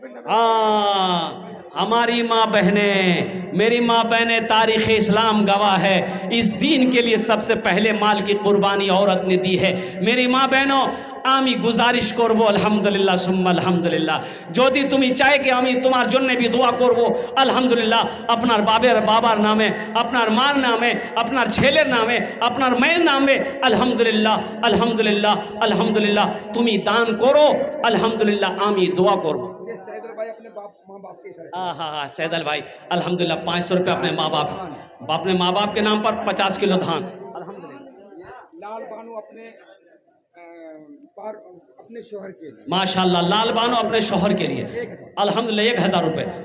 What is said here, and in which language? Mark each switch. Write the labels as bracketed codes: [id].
[hi] हाँ हमारी माँ बहनें, मेरी माँ बहनें, तारीख़ इस्लाम गवाह है, इस दीन के लिए सबसे पहले माल की कुर्बानी औरत ने दी है। मेरी माँ बहनों [bn] আমি গুজারিশ করব আলহামদুলিল্লাহ সুম্মা আলহামদুলিল্লাহ। যদি তুমি চাই কি আমি তোমার জন্য বি দোয়া করব আলহামদুলিল্লাহ, আপনার বাবার নামে, আপনার মার নামে, আপনার ছেলের নামে, আপনার মেয়ের নামে, আলহামদুলিল্লাহ আলহামদুলিল্লাহ আলহামদুলিল্লাহ তুমি দান করো আলহামদুলিল্লাহ, আমি দোয়া করব। [hi] ये सैदल भाई अपने माँ बाप के इशारे से। हाँ हाँ सैदल भाई अल्हम्दुलिल्लाह 500 रुपये अपने माँ बाप के नाम पर 50 किलो धान अल्हम्दुलिल्लाह। ये लाल बानू अपने अपने शोहर के लिए माशाल्लाह लाल बानो अपने शोहर के लिए अल्हम्दुलिल्लाह 1000 रुपये।